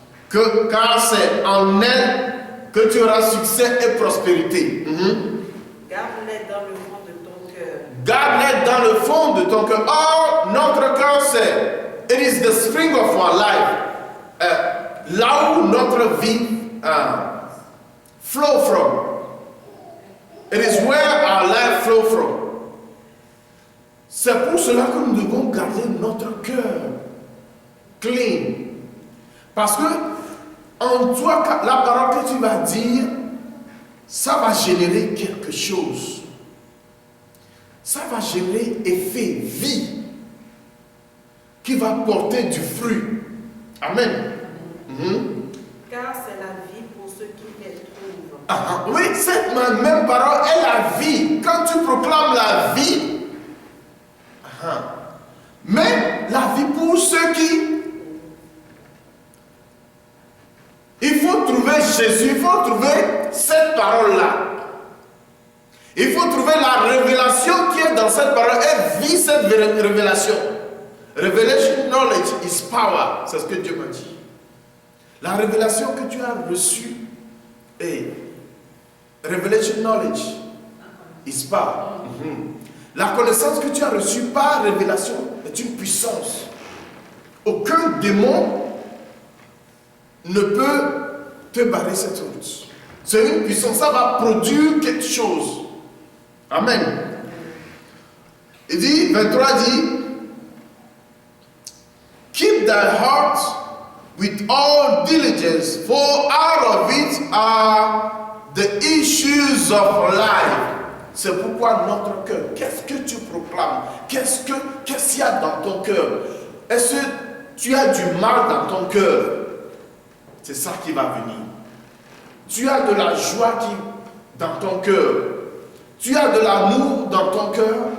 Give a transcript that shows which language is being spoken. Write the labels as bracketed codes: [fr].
[fr] Car c'est en elle que tu auras succès et prospérité. Garde-les dans le fond de ton cœur. Garde-les dans le fond de ton cœur. Or, notre cœur, c'est [en] it is the spring of our life. [fr] Là où notre vie [en] flow from. It is where our life flow from. [fr] C'est pour cela que nous devons garder notre cœur clean. Parce que en toi, la parole que tu vas dire, ça va générer quelque chose. Ça va générer effet, vie, qui va porter du fruit. Amen. Car c'est la vie pour ceux qui les trouvent. Oui, cette même parole est la vie. Quand tu proclames la vie, mais la vie pour ceux qui... Il faut trouver Jésus, il faut trouver cette parole-là. Il faut trouver la révélation qui est dans cette parole et vivre cette révélation. [en] Revelation knowledge is power. [fr] C'est ce que Dieu m'a dit. La révélation que tu as reçue est [en] revelation knowledge is power. [fr] La connaissance que tu as reçue par révélation est une puissance. Aucun démon ne peut te barrer cette route. C'est une puissance, ça va produire quelque chose. Amen. Il dit, 23 dit, [en] keep thy heart with all diligence, for out of it are the issues of life. [fr] C'est pourquoi notre cœur, qu'est-ce que tu proclames? Qu'est-ce qu'il y a dans ton cœur? Est-ce que tu as du mal dans ton cœur? C'est ça qui va venir. Tu as de la joie dans ton cœur. Tu as de l'amour dans ton cœur.